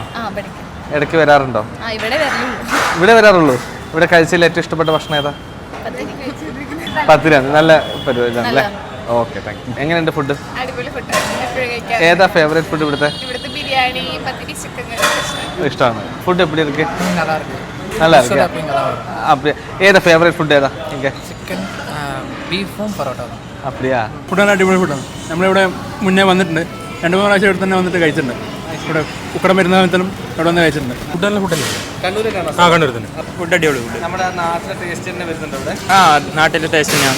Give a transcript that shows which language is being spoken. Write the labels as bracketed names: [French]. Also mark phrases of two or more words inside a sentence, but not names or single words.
[Malayalam] ഇടയ്ക്ക് വരാറുണ്ടോ? ഇവിടെ വരാറുള്ളൂ. ഇവിടെ കഴിച്ചതിൽ ഏറ്റവും ഇഷ്ടപ്പെട്ട ഭക്ഷണം ഏതാ? 10 രൂപ. നല്ല പരിപാടിയാണല്ലേ? ഓക്കെ, [English] thank you. [Malayalam] എങ്ങനെയുണ്ട് ഫുഡ്? ഏതാ [English] favourite food [Malayalam] ഇവിടുത്തെ? ഇഷ്ടമാണ്. ഫുഡ് [Tamil] எப்படி இருக்கு? நல்லா இருக்கு. அப்படி ஏதா [English] favourite food [Tamil] ஏதா இங்க? [Malayalam] ചിക്കൻ ബീഫും പൊറോട്ടയും. [Tamil] அப்படியா? [Malayalam] ഫുഡാണ് അടിപൊളി ഫുഡാണ്. നമ്മളിവിടെ മുന്നേ വന്നിട്ടുണ്ട്. 2-3 പ്രാവശ്യം ഇവിടെ തന്നെ വന്നിട്ട് കഴിച്ചിട്ടുണ്ട്. ഇവിടെ ഉക്കടം വരുന്ന സമയത്തും ഇവിടെ വന്ന് കഴിച്ചിട്ടുണ്ട്. ഫുഡ് നല്ല ഫുഡല്ലേ? കണ്ണൂരിലാണോ? ആ, കണ്ണൂർ തന്നെ. ഫുഡ് അടിപൊളി ഫുഡ്. നമ്മുടെ നാട്ടിലെ ടേസ്റ്റ് തന്നെ വരുന്നുണ്ട് ഇവിടെ? ആ, നാട്ടിലെ ടേസ്റ്റ് തന്നെയാണ്.